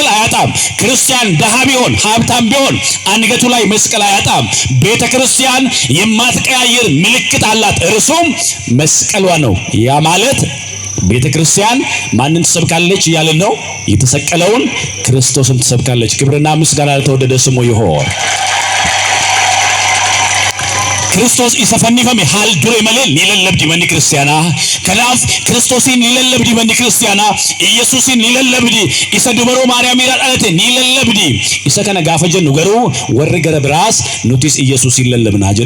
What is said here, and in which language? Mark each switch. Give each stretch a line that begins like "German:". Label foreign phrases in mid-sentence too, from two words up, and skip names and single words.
Amharic: አያጣም ክርስቲያን ደሃ ቢሆን ሀብታም ቢሆን አንገቱ ላይ መስቀል አያጣም ቤተክርስቲያን የማትቀያየር ምልክት አላት እርሱም መስቀሏ ነው ያ ማለት ቤተክርስቲያን ማንን ትሰብካለች ያለ ነው የተሰቀለውን ክርስቶስን ትሰብካለች ክብርና ምስጋና ለተወደደ ስሙ ይሁን
Oromo: Kristos isa fannifame haal dure malee ni lallabdi manni kiristaanaa. Kanaaf Kiristoosin ni lallabdi manni kiristaanaa. Yesuusin ni lallabdi. Isa dubaroo Maariyaamiirraa dhalate ni lallabdi. Isa kana gaafa jennu garuu warri gara biraas nutis Yesuusin lallabnaa jedhu.